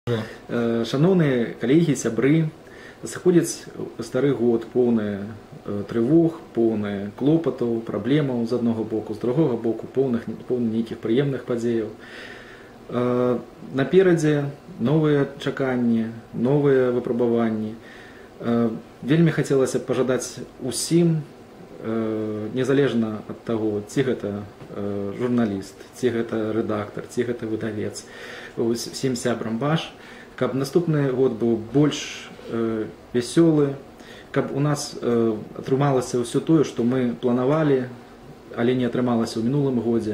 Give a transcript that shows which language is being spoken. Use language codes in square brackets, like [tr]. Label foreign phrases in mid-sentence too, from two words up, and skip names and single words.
[be] Шановные коллеги, сябры, [ru] заходит старый год, полный тревог, [be] полный клопотов, проблемаў з одного боку, з другого боку, полный нейкіх приемных падзеяў. Наперадзе новые чаканні, новые выпрабаванні. Вельмі хацелася б пажадаць усім, незалежна ад таго, ці гэта журналіст, ці гэта рэдактар, ці гэта выдавец, усім сябрам ваш, каб наступны год быў больш вясёлы, каб у нас атрымалася ўсё тое, што мы планавалі, але не атрымалася ў мінулым годзе.